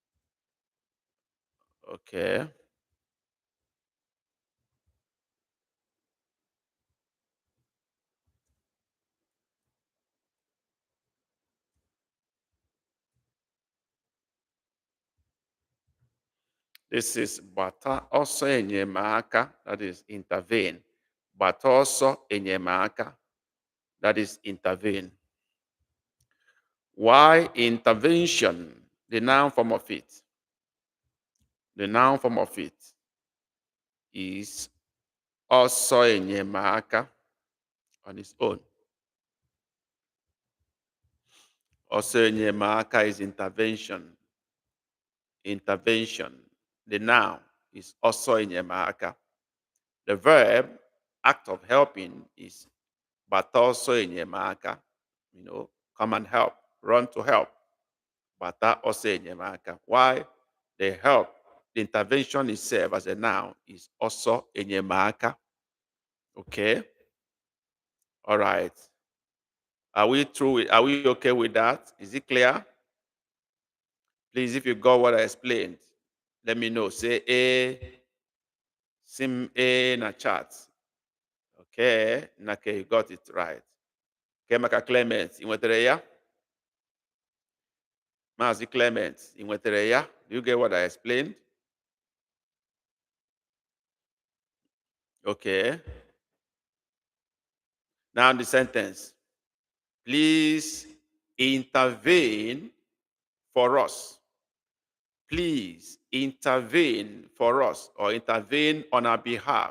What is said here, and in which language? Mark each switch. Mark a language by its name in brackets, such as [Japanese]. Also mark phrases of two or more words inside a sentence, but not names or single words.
[English] Okay. This is [Igbo] gbata ọsọ enyemaka, [English] that is intervene. [Igbo] Gbata ọsọ enyemaka, [English] that is intervene. Why intervention? The noun form of it. The noun form of it is [Igbo] ọsọ enyemaka [English] on its own. [Igbo] Ọsọ enyemaka [English] is intervention. Intervention. The noun is [Igbo] ọsọ enyemaka. [English] The verb, act of helping, is [Igbo] gbata ọsọ enyemaka. [English] Come and help, run to help. [Igbo] Gbata ọsọ enyemaka. [English] Why? The help, the intervention itself as a noun is [Igbo] ọsọ enyemaka. [English] Okay? All right. Are we through with, are we okay with that? Is it clear? Please, if you got what I explained, Let me know. Say A, [Igbo] sim A na [English] chat. Okay, Nake, you got it right. [Igbo] Okay, maka Clement, ị nwetere ya? Maazị Clement, ị nwetere ya? [English] Do you get what I explained? Okay. Now the sentence. Please intervene for us. Please intervene for us or intervene on our behalf.